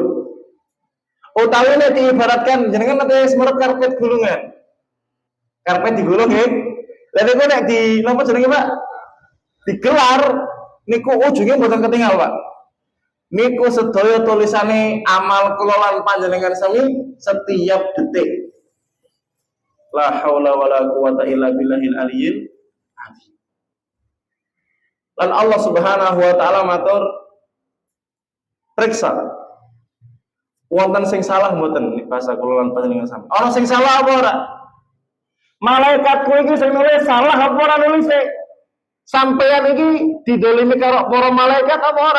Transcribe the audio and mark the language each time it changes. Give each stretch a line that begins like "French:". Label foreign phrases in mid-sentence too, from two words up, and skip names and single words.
Javanese: Utawi nek diibaratkan jenengan nate semerep karpet gulungan. Karpet digulung nggih. Lah niku nek di napa jenenge, Pak? Digelar niku ujungnya mboten ketinggal, Pak. Niku sedaya tulisane amal kula lan panjenengan sami setiap detik.
Arabic: لا حول ولا قوة إلا بالله العلي العظيم.
Javanese: Lan Allah
Arabic: سبحانه وتعالى
Javanese: matur periksa wonten sing salah mboten bahasa kula lan panjenengan sami. Ana sing salah apa ora? Malaikatku iki sing nulis salah apa ora nulis? Sampeyan iki didolimi karo para malaikat apa ora?